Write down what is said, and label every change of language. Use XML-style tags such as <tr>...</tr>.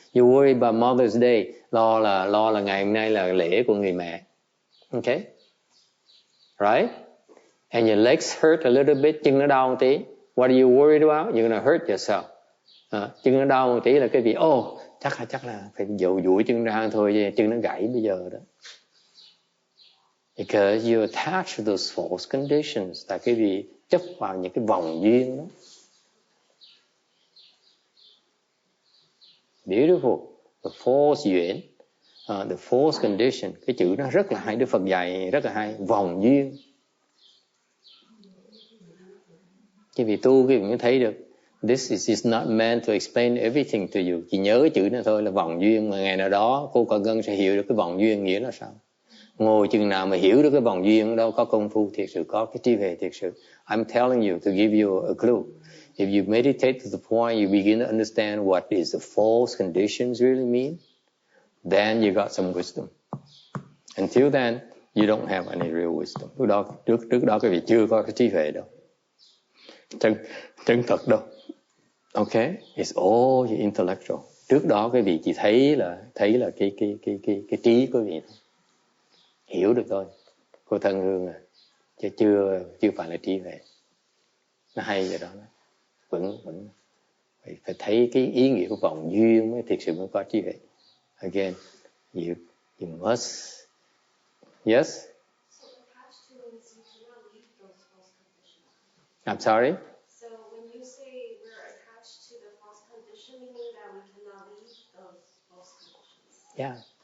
<en>You worry about Mother's Day,</en> <vi>lo là ngày hôm nay là lễ của người mẹ.</vi> <en>Okay? Right? And your legs hurt a little bit,</en> <vi>chân nó đau một tí.</vi> <en>What are you worried about? You're gonna hurt yourself.</en> <vi>Chân nó đau một tí là cái gì? Chắc là phải duỗi chân ra thôi, chân nó gãy bây giờ đó.</vi> <en>Because you attach to those false conditions,</en> <vi>tại cái gì chấp vào những cái vòng duyên đó.</vi> <en>Beautiful. The false duyên, the false condition.</en> <vi>Cái chữ nó rất là hay, Đức Phật dạy rất là hay. Vòng duyên. Cái vị tu cái vị mới thấy được.</vi> <en>This is not meant to explain everything to you.</en> <vi>Chỉ nhớ cái chữ này thôi là vòng duyên. Mà ngày nào đó cô Quả Ngân sẽ hiểu được cái vòng duyên nghĩa là sao. Ngồi chừng nào mà hiểu được cái vòng duyên đâu có công phu thiệt sự, có cái trí huệ thiệt sự.</vi> <en>I'm telling you to give you a clue. If you meditate to the point you begin to understand what is the false conditions really mean, then you got some wisdom. Until then, you don't have any real wisdom.</en> <vi>Trước đó cái vị chưa có cái trí huệ đâu. Chân thật đâu. Okay?</vi> <en>It's all intellectual.</en> <vi>Trước đó cái vị chỉ thấy là cái trí của vị thôi. Hiểu được thôi. Cô Thân Hương à, chứ chưa phải là trí huệ. Nó hay vậy đó. Vẫn phải thấy cái ý nghĩa của vòng duyên mới thiệt sự mới có trí huệ.</vi> <en>Again, you must. Yes? So attached feelings, you cannot leave those false conditions. I'm sorry? So when you say we're attached to the false condition, you mean that we cannot leave those false conditions? Yeah.</en>